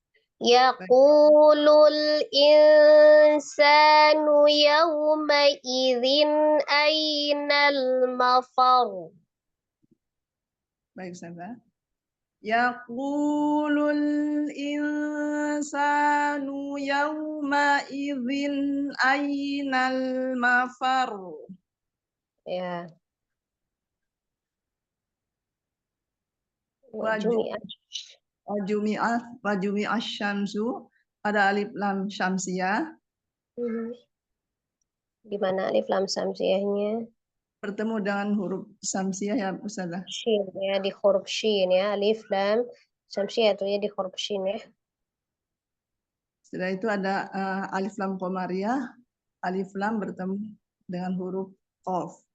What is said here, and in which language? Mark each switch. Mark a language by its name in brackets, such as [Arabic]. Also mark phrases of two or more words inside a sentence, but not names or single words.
[Arabic] يقول الإنسان يومئذ أين المفر. [Indonesian] Baik, Ustazah. [Arabic] يقول الإنسان يومئذ أين المفر. [Indonesian] Ya. [Arabic] وجمع الشمس, [Indonesian] ada alif lam syamsiyah. Di mana alif lam syamsiyahnya? Bertemu dengan huruf syamsiyah ya Ustazah. Shin ya, di huruf shin ya, alif lam syamsiyah itu ya di huruf shin ya. Setelah itu ada alif lam qamariyah, alif lam bertemu dengan huruf qaf.